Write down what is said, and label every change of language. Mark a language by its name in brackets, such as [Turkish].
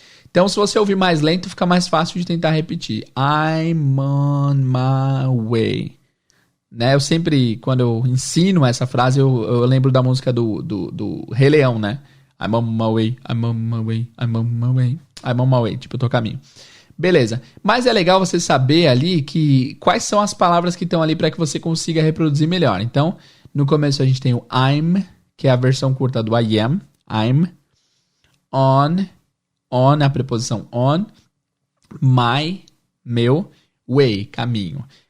[Portuguese] Então, se você ouvir mais lento, fica mais fácil de tentar repetir. [English] I'm on my way. [Portuguese] Né? Eu sempre, quando eu ensino essa frase, eu lembro da música do Rei Leão, né? [English] I'm on my way, I'm on my way, I'm on my way, I'm on my way. [Portuguese] Tipo, eu tô a caminho. Beleza. Mas é legal você saber ali quais são as palavras que estão ali para que você consiga reproduzir melhor. Então, no começo a gente tem o I'm, que é a versão curta do I am. I'm on a preposição on, my, meu, way, caminho.